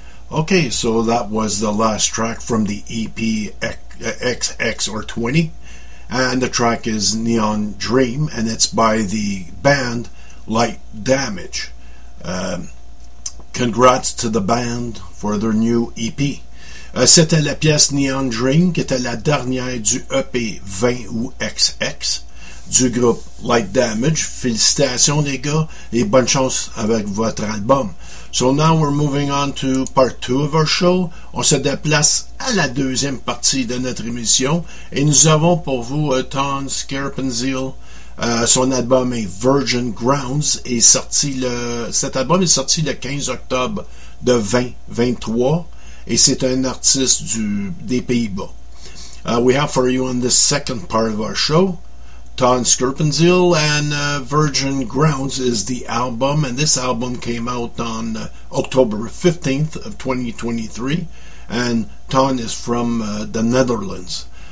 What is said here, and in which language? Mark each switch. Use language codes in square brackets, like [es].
[en] Okay, so that was the last track from the EP XX or 20, and the track is Neon Dream, and it's by the band Light Damage. Congrats to the band for their new EP. [fr] C'était la pièce Neon Dream, qui était la dernière du EP 20 ou XX du groupe Light Damage. Félicitations les gars, et bonne chance avec votre album. [en] So now we're moving on to part two of our show. [fr] On se déplace à la deuxième partie de notre émission. Et nous avons pour vous Ton Scarpenzeel. Son album est Virgin Grounds. Est sorti cet album est sorti le 15 octobre de 2023. Et c'est un artiste des Pays-Bas. [en] We have for you on the second part of our show Ton Scarpenzeel, and Virgin Grounds is the album, and this album came out on October 15th of 2023, and Ton is from the Netherlands.